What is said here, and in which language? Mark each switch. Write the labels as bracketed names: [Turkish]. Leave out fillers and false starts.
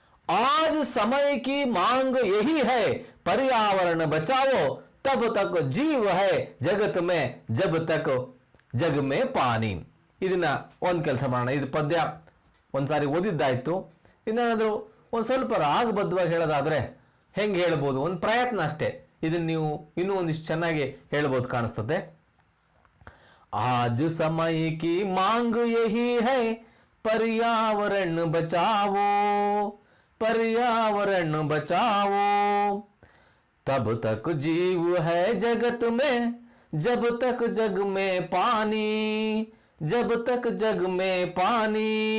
[Hindi] आज समय की मांग यही है, पर्यावरण बचाओ. तब तक जीव है जगत में, जब तक जग में पानी. [Kannada] ಇದನ್ನ ಒಂದು ಕೆಲಸ ಮಾಡೋಣ. ಇದು ಪದ್ಯ ಒಂದ್ಸಾರಿ ಓದಿದ್ದಾಯ್ತು. ಇನ್ನೇನಾದರೂ ಒಂದು ಸ್ವಲ್ಪ ರಾಗಬದ್ಧವಾಗಿ ಹೇಳೋದಾದ್ರೆ ಹೆಂಗೆ ಹೇಳ್ಬೋದು, ಒಂದು ಪ್ರಯತ್ನ ಅಷ್ಟೇ. ಇದನ್ನ ನೀವು ಇನ್ನೂ ಒಂದಿಷ್ಟು ಚೆನ್ನಾಗಿ ಹೇಳ್ಬೋದು ಕಾಣಿಸ್ತದೆ. [Hindi] आज समय की मांग यही है, पर्यावरण बचाओ, पर्यावरण बचाओ. तब तक जीव है जगत में, जब तक जग में पानी, जब तक जग में पानी.